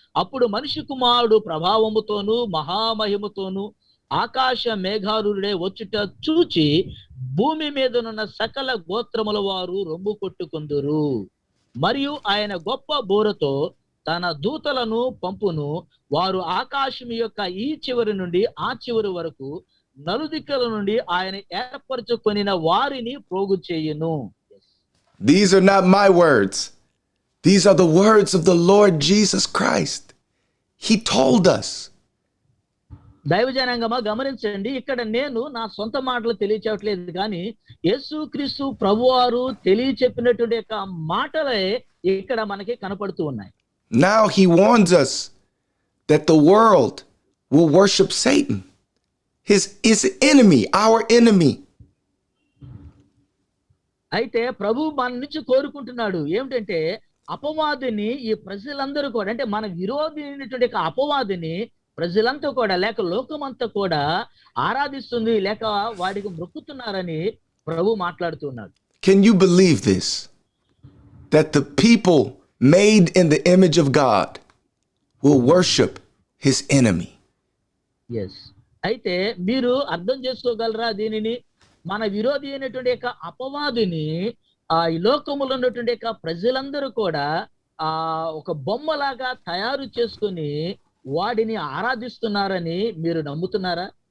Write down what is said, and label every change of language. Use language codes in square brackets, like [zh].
[te] అప్పుడు మనిషి కుమారుడు ప్రభావముతోను మహామహిమతోను ఆకాశ మేఘారుడే వచ్చుట చూచి భూమి మీదనున్న సకల గోత్రముల వారు రొమ్ము కొట్టుకుందురు. మరియు ఆయన గొప్ప బోరతో తన దూతలను పంపును. వారు ఆకాశం యొక్క ఈ చివరి నుండి ఆ చివరి వరకు నలుదిక్కల నుండి ఆయన ఏర్పరచుకొనిన వారిని ప్రోగు చేయును. [en] These are not my words. These are the words of the Lord Jesus Christ. He told us. [te] దైవజనాంగమా గమనించండి, ఇక్కడ నేను నా సొంత మాటలు తెలియచేయట్లేదు కానీ యేసుక్రీస్తు ప్రభువారు తెలియచెప్పినటువంటి యొక్క మాటలే ఇక్కడ మనకి కనపడుతూ ఉన్నాయి. [en] Now he warns us that the world will worship Satan, his enemy, our enemy. [te] అయితే ప్రభు మన నుంచి కోరుకుంటున్నాడు ఏమిటంటే అపవాదిని ఈ ప్రజలందరూ కూడా అంటే మన విరోధి అయినటువంటి అపవాదిని ప్రజలంతా కూడా లేక లోకమంతా కూడా ఆరాధిస్తుంది లేక వాడికి మొక్కుతున్నారని ప్రభు మాట్లాడుతున్నాడు. [en] Can you believe this? That the people made in the image of God will worship his enemy. Yes. [te] అయితే మీరు అర్థం చేసుకోగలరా దీనిని? మన విరోధి అయినటువంటి అపవాదిని ఈ లోకములో ఉన్నటువంటి ప్రజలందరూ కూడా ఒక బొమ్మలాగా తయారు చేసుకుని వాడిని ఆరాధిస్తున్నారని మీరు నమ్ముతున్నారా?